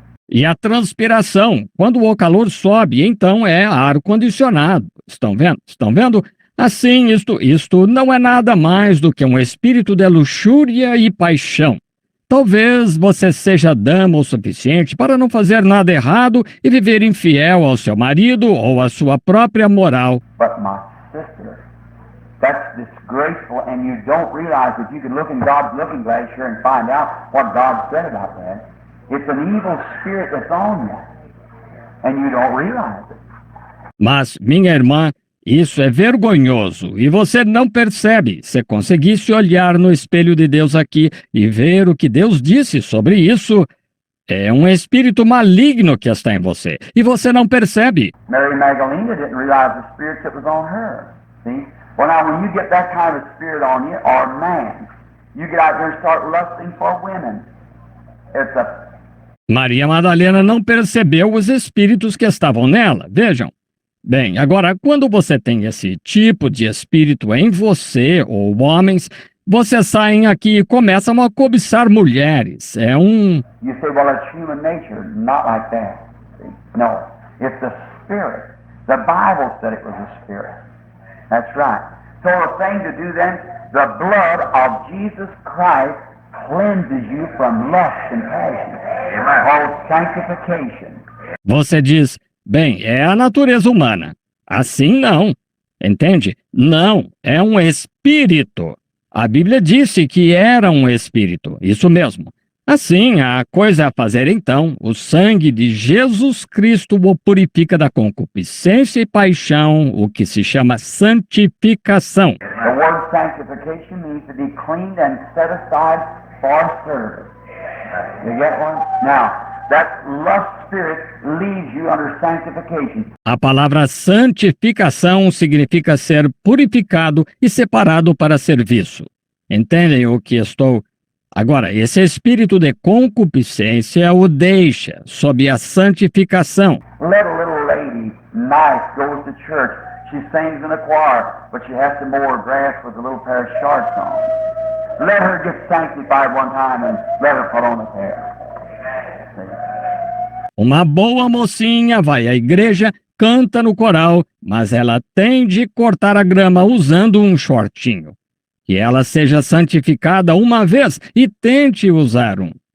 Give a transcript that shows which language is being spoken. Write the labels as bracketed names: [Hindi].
[Portuguese] E a transpiração, quando o calor sobe, então é ar-condicionado. Estão vendo? Estão vendo? Assim, isto não é nada mais do que um espírito de luxúria e paixão. Talvez você seja dama o suficiente para não fazer nada errado e viver infiel ao seu marido ou à sua própria moral. [English] But my sister, that's disgraceful, and you don't realize that you can look in God's looking glass here and find out what God said about that. It's an evil spirit that's on you, and you don't realize it. [Portuguese] Mas, minha irmã, isso é vergonhoso e você não percebe. Se conseguisse olhar no espelho de Deus aqui e ver o que Deus disse sobre isso, é um espírito maligno que está em você e você não percebe. [English] Mary Magdalena didn't realize the spirit that was on her. See? Well, now when you get that kind of spirit on you, or man, you get out there and start lusting for women. It's a [Portuguese] Maria Madalena não percebeu os espíritos que estavam nela. Vejam. Bem, agora, quando você tem esse tipo de espírito em você, ou homens, vocês saem aqui e começam a cobiçar mulheres. [English] You say, well, it's human nature. Not like that. See? No, it's the spirit. The Bible said it was a spirit. That's right. So the thing to do then, the blood of Jesus Christ cleanses you from lust and passion. Called sanctification. [Portuguese] Você diz, bem, é a natureza humana. Assim não. Entende? Não, é um espírito. A Bíblia disse que era um espírito. Isso mesmo. Assim, a coisa a fazer então, o sangue de Jesus Cristo o purifica da concupiscência e paixão, o que se chama santificação. [English] The word sanctification means to be cleaned and set aside for service. You get one? Now, that lust spirit leads you under sanctification. [Portuguese] A palavra santificação significa ser purificado e separado para serviço. Entendem o que estou... Agora, esse espírito de concupiscência o deixa sob a santificação. [English] Let a little lady, nice, goes to church. She sings in a choir, but she has to mow her grass with a little pair of shorts on. Let her get sanctified one time and let her put on a pair. [Portuguese] Uma boa mocinha vai à igreja, canta no coral, mas ela tem de cortar a grama usando um shortinho. Que ela seja santificada uma vez e tente usar um.